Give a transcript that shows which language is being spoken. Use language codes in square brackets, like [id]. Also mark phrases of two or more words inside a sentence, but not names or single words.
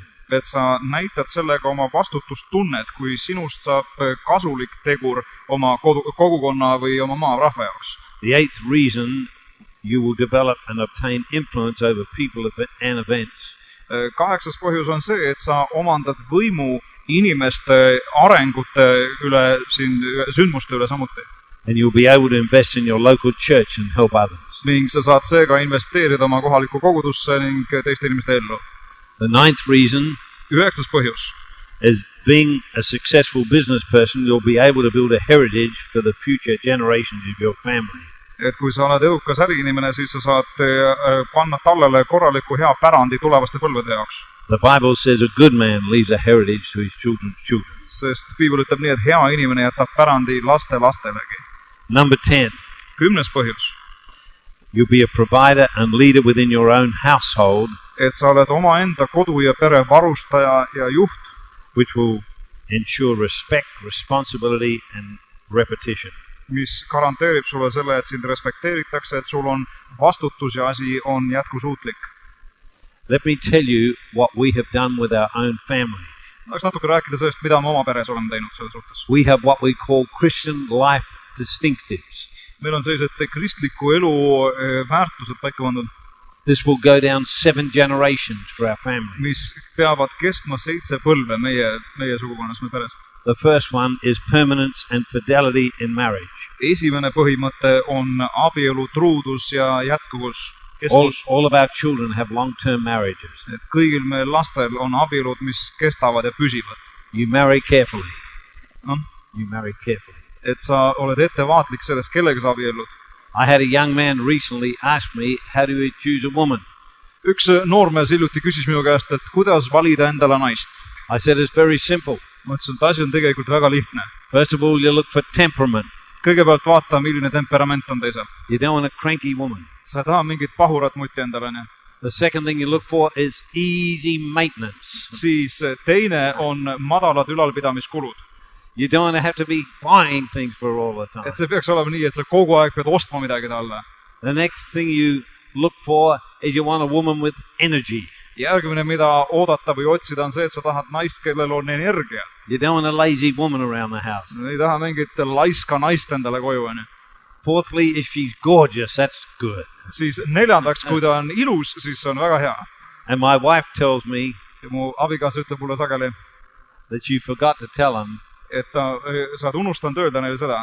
[et] et sa näitad sellega oma vastutustunnet, kui sinust saab kasulik tegur oma kogukonna või oma maa rahva jaoks. [en] The 8th reason, you will develop and obtain influence over people and events. [et] 8. põhjus on see, et sa omandad võimu inimeste arengute üle, sündmuste üle samuti. [en] And you'll be able to invest in your local church and help others. [et] Ning sa saad seega investeerida oma kohalikku kogudusse ning teiste inimeste ellu. [en] The 9th reason [et] 9. põhjus [en] is being a successful business person, you'll be able to build a heritage for the future generations of your family. [et] Et kui sa oled edukas äriinimene, siis sa saad panna tallele korraliku hea pärandi tulevaste põlvede jaoks. [en] The Bible says a good man leaves a heritage to his children's children. [et] Sest piibel ütleb nii, et hea inimene jätab pärandi laste lastelegi. [en] Number 10, [et] 10. põhjus, [en] you'll be a provider and leader within your own household, [et] et sa oled omaenda kodu ja pere varustaja ja juht, [en] which will ensure respect, responsibility and repetition. [et] mis garanteerib sulle selle, et sind respekteeritakse, et sul on vastutus ja asi on jätkusuutlik. [en] Let me tell you what we have done with our own family. [et] Tahaks natuke rääkida sellest, mida me oma peres oleme teinud selle suhtes. [en] We have what we call Christian life distinctives. [et] Meil on sellised kristliku elu väärtused paika pandud, [en] This will go down 7 generations for our family. [et] mis peavad kestma 7 põlve meie sugukonnas, meie peres. [en] The first one is permanence and fidelity in marriage. [et] Esimene põhimõte on abielu truudus ja jätkuvus. [en] All of our children have long-term marriages. [et] Et kõigil meie lastel on abielud, mis kestavad ja püsivad. [en] You marry carefully. [et] No? [en] You marry carefully. [et] Et sa oled ettevaatlik sellest, kellega sa abiellud. [en] I had a young man recently ask me, how do you choose a woman? [et] Üks noormees hiljuti küsis minu käest, et kuidas valida endale naist. [en] I said, it's very simple. [et] Ma ütlesin, et asi on tegelikult väga lihtne. [en] First of all, you look for temperament. [et] Kõigepealt vaata, milline temperament on teisel. [en] You don't want a cranky woman. [et] Sa ei taha mingit pahurat mutti endale. Ne? [en] The second thing you look for is easy maintenance. [et] Siis teine on madalad ülalpidamiskulud. [en] You don't want to have to be buying things for all the time. [et] Et see peaks olema nii, et sa kogu aeg pead ostma midagi talle. [en] The next thing you look for is you want a woman with energy. [et] Järgmine, mida oodata või otsida, on see, et sa tahad naist, kellel on energia. [en] You don't want a lazy woman around the house. [et] Ei taha mingit laiska naist endale koju. [en] Fourthly, if she's gorgeous, that's good. [et] Siis neljandaks, kui ta on ilus, siis see on väga hea. [en] And my wife tells me [et] Ja mu abikaasa ütleb mulle sageli, [en] that you forgot to tell him [et] et sa oled unustanud öelda neile seda,